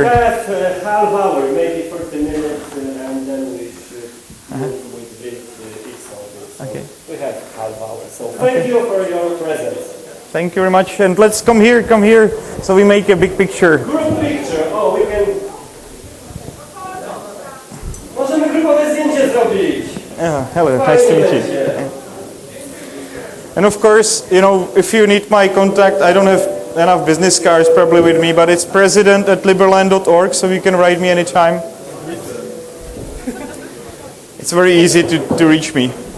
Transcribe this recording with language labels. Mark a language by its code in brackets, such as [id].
[en] We have half hour, maybe 30 minutes, and then we should move with Vit so Okay. we have half hour. So thank you for your presence. Thank you very much. And let's come here, so we make a big picture. Group picture. Oh, we can. [pl] Możemy grupowe zdjęcie zrobić. [en] Hello, nice to meet you. And of course, you know, if you need my contact, I don't have enough business cards probably with me, but it's president@liberland.org, so you can write me anytime. It's very easy to reach me.